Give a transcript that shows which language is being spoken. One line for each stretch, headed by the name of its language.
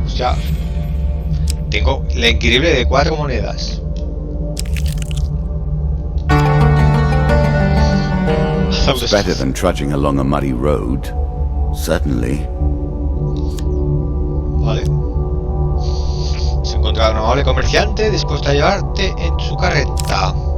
Spanish: O sea, tengo la increíble de 4 monedas.
English: It's better than trudging along a muddy road. Certainly.
Spanish: Vale. Se encuentra un amable comerciante dispuesto a llevarte en su carreta.